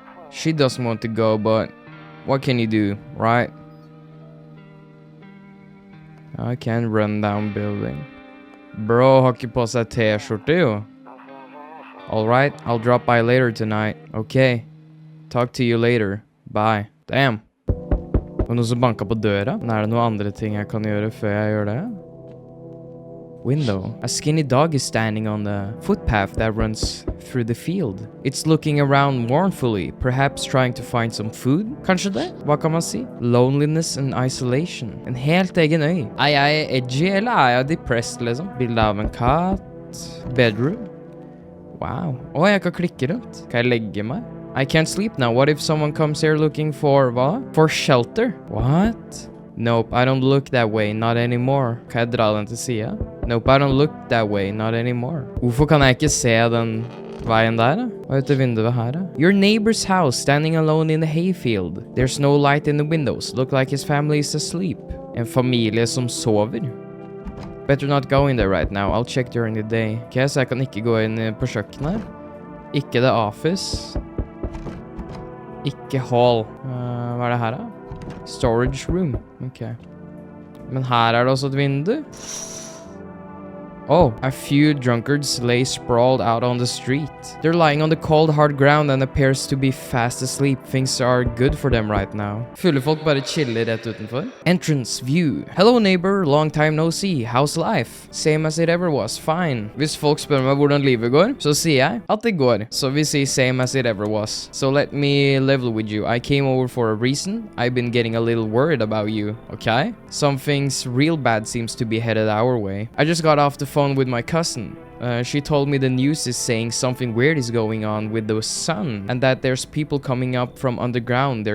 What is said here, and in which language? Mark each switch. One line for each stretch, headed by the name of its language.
English: She doesn't want to go, but what can you do, right? I can't run down building.
Norwegian: Bro har ikke på seg t-skjorte, jo.
English: Alright, I'll drop by later tonight. Okay. Talk to you later. Bye. Damn.
Norwegian: Og noen som banker på døra? Men er det noen andre ting jeg kan gjøre før jeg gjør det?
English: Window. A skinny dog is standing on the footpath that runs through the field. It's looking around mournfully, perhaps trying to find some food?
Norwegian: Kanskje det? Hva kan man si?
English: Loneliness and isolation.
Norwegian: En helt egen øy. Er jeg edgy, eller er jeg depressed, liksom? Bilde av en katt. Bedroom. Wow. Jeg kan klikke rundt. Kan jeg legge meg?
English: I can't sleep now. What if someone comes here looking for, hva? For shelter? What? Nope, I don't look that way, not anymore.
Norwegian: Kan jeg dra den til siden?
English: Nope, I don't look that way, not anymore.
Norwegian: Hvorfor kan jeg ikke se den veien der, da? Hva er ute vinduet her, da?
English: Your neighbor's house, standing alone in the hayfield. There's no light in the windows. Look like his family is asleep.
Norwegian: En familie som sover.
English: Better not go in there right now. I'll check during the day.
Norwegian: Ok, så jeg kan ikke gå inn på kjøkkenet. Ikke the office. Ikke hall. Hva er det her, da? Storage room. Ok. Men her er det også et vindu.
English: Oh, a few drunkards lay sprawled out on the street. They're lying on the cold, hard ground and appears to be fast asleep. Things are good for them right now.
Norwegian: Fulle folk bare chiller rett utenfor.
English: Entrance view. Hello neighbor, long time no see. How's life? Same as it ever was, fine.
Norwegian: Hvis folk spør meg hvordan livet går, så sier jeg at det går. Så vi sier
English: same as it ever was. So let me level with you. I came over for a reason. I've been getting a little worried about you, okay? Something's real bad seems to be headed our way. I just got off the phone with my cousin. She told me the news is saying something weird is going on with the sun and that there's people coming up from underground.